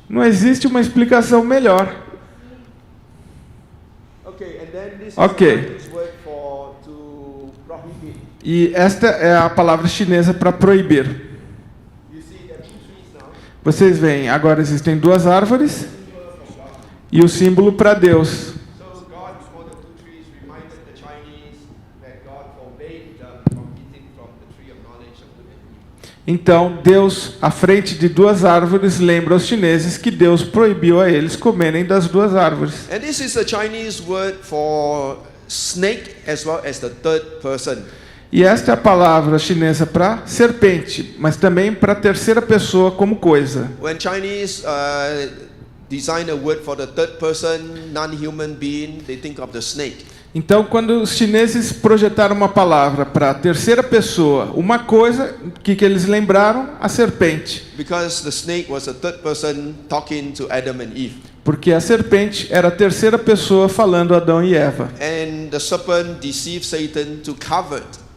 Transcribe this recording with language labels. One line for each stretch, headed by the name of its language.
Portuguese: Não existe uma explicação melhor.
English: Okay, and then this Okay. is a Chinese word for to prohibit.
Portuguese: E esta é a palavra chinesa para proibir.
English: You see there are two trees now.
Portuguese: Vocês veem, agora existem duas árvores e o símbolo para Deus.
English: So God, before the two trees, reminded the Chinese that God forbade them from eating from the tree of knowledge of good and evil.
Portuguese: Então, Deus, à frente de duas árvores, lembra aos chineses que Deus proibiu a eles comerem das duas árvores.
English: And this is the Chinese word for snake as well as the third person.
Portuguese: E esta é a palavra chinesa para serpente, mas também para terceira pessoa como coisa.
English: When Chinese design a word for the third person, non-human being, they think of the snake.
Portuguese: Então, quando os chineses projetaram uma palavra para a terceira pessoa, uma coisa que eles lembraram, a serpente.
English: Because the snake was a third person talking to Adam and Eve.
Portuguese: Porque a serpente era a terceira pessoa falando a Adão e Eva.
English: And the serpent deceived Satan to covet.